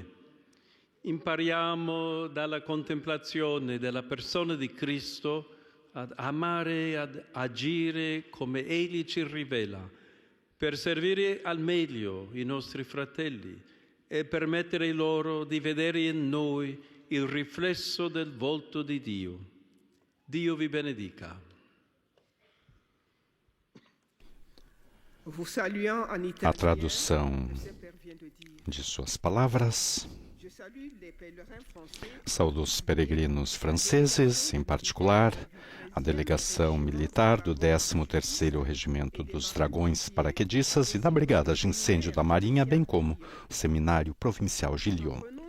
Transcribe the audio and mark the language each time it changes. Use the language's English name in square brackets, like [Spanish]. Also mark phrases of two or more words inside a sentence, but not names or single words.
[Italian] Impariamo dalla contemplazione della persona di Cristo ad amare e ad agire come Egli ci rivela, per servire al meglio i nostri fratelli e permettere loro di vedere in noi il riflesso del volto di Dio. Dio vi benedica. [Portuguese] A tradução de suas palavras. Saúdo os peregrinos franceses, em particular a delegação militar do 13º Regimento dos Dragões Paraquedistas e da Brigada de Incêndio da Marinha, bem como o Seminário Provincial de Lyon.